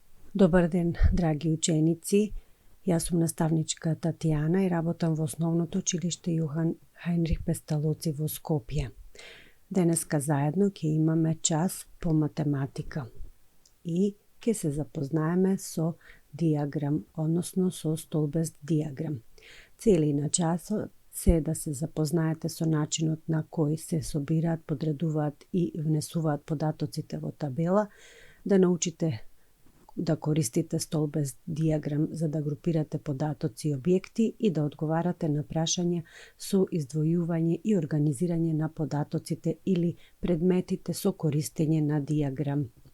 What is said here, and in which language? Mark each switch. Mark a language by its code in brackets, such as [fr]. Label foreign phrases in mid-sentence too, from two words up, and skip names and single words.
[mk] Dobar den, dragi učenici. Ja sam nastavnička Tatjana i работам во Основното училиште Јохан Хајнрих Песталоци во Скопје. Денеска заедно ќе имаме час по математика и ќе се запознаеме со диаграм, односно со столбест диаграм. Цели на часот се да се запознаете со начинот на кој се собираат, подредуваат и внесуваат податоците во табела, да научите да користите столбест диаграм за да групирате податоци и објекти и да одговарате на прашања со издвојување и организирање на податоците или предметите со користење на диаграм.